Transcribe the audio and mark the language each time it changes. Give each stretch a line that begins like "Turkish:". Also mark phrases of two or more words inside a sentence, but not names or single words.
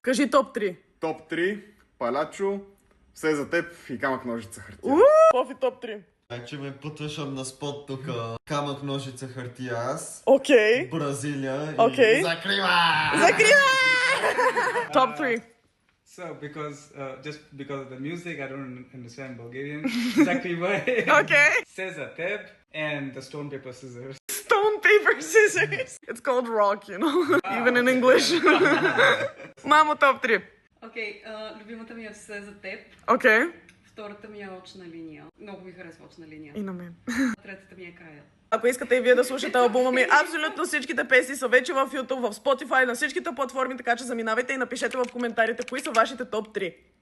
Bulgarian: Кажи топ 3. Топ 3, Палачо, Все за теб и Камък, ножица, хартия. Пофи топ 3. Че ме потвършам на спот тук. Камък, ножица, хартия аз. Окей. Бразилия Окей. и закрива! Закрива! Топ 3.
English: So, just because of the music, I don't understand Bulgarian. Zakriva, Okay. Sezateb, and the stone, paper, scissors. Stone, paper, scissors. It's called rock, you know? Even in English.
Bulgarian: Мамо, топ 3. Окей, любимата ми е Все за теб. Окей. Втората ми е Очна линия. Много ми харесва Очна линия. И на мен. Третата ми е Кая. Ако искате и вие да слушате албума ми, абсолютно всичките песни са вече в YouTube, в Spotify, на всичките платформи, така че заминавайте и напишете в коментарите кои са вашите топ 3.